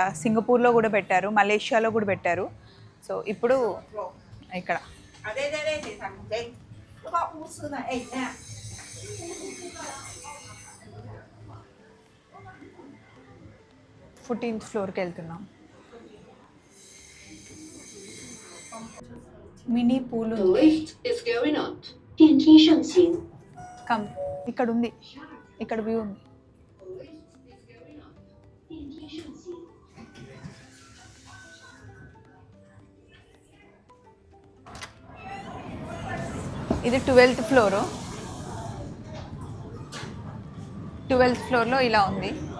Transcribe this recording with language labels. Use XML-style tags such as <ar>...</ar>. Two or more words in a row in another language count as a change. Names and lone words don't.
<te>సింగపూర్లో కూడా పెట్టారు, మలేషియాలో కూడా పెట్టారు. సో ఇప్పుడు ఇక్కడ 14th ఫ్లోర్కి వెళ్తున్నాం.</te> <en>mini pool The</en> <te>ఉంది.</te> <en>lift is going up.</en> <zh>电梯上行.</zh> <te>కమ్. ఇక్కడ ఉంది, ఇక్కడ వ్యూ ఉంది. ఇది 12th ఫ్లోరు. 12th ఫ్లోర్లో ఇలా ఉంది.</te>